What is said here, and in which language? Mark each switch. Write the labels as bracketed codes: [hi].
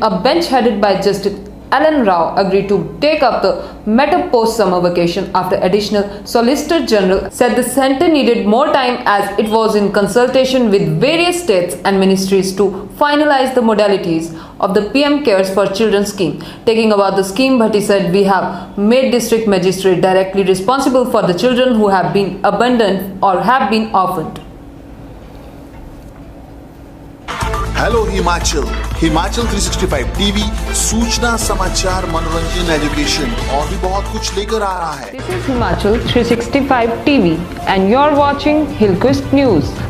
[en] A bench headed by Justice Alan Rao agreed to take up the matter post-summer vacation after additional Solicitor General said the centre needed more time as it was in consultation with various states and ministries to finalize the modalities of the PM Cares for Children scheme. Taking about the scheme, Bhatti said, "We have made district magistrate directly responsible for the children who have been abandoned or have been orphaned." [hi] Hello Himachal, Himachal 365 TV सूचना, समाचार, मनोरंजन, education और भी बहुत कुछ लेकर आ रहा है। [en] This is Himachal 365 TV and you're watching Hillquist News.